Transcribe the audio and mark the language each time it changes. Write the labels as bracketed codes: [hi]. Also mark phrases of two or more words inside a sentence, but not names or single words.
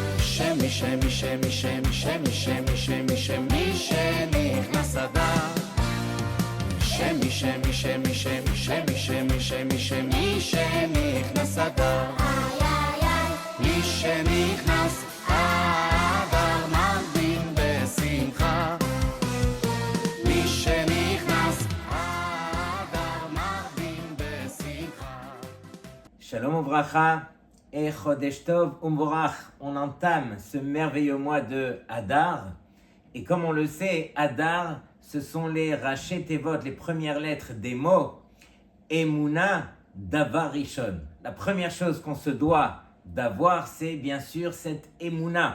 [he] שנכנס אדר שנכנס אדר מי שנכנס אדר מרבין בשמחה מי שנכנס אדר מרבין בשמחה. שלום וברכה et חודש טוב ומבורך. [fr] On entame ce merveilleux mois de Hadar. Et comme on le sait, Hadar, ce sont les [he] ראשי תיבות, [fr] les premières lettres des mots [he] אמונה דבר ראשון. [fr] La première chose qu'on se doit d'avoir, c'est bien sûr cette Emouna.